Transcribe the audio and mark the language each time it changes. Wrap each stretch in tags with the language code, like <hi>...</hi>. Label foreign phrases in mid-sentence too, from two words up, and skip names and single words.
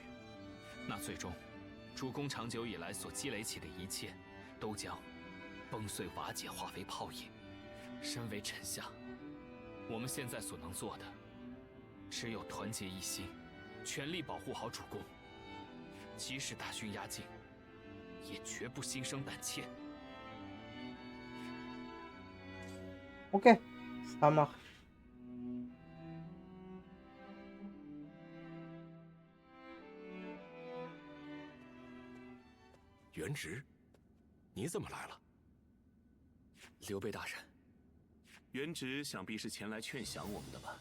<zh>那最终，主公长久以来所积累起的一切，都将崩碎瓦解，化为泡影。身为臣下，我们现在所能做的，只有团结一心，全力保护好主公。即使大军压境，也绝不心生胆怯。</zh> <fr>Ok, ça marche.</fr> <zh>元直，你怎么来了？刘备大人，元直想必是前来劝降我们的吧？</zh>